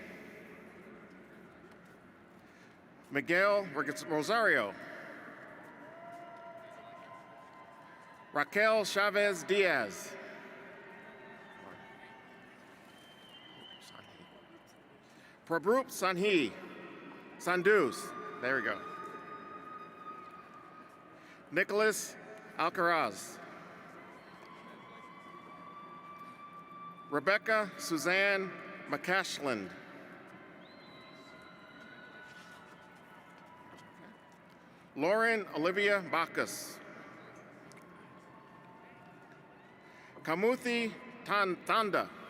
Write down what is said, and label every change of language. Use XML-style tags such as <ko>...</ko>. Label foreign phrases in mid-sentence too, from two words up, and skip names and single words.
<en>Miguel Rosario. Raquel Chavez Diaz. Prabhup Sandus. There we go. Nicholas Alcaraz. Rebecca Suzanne McCashland. Lauren Olivia Bacchus. Kamuthi Tanda.</en>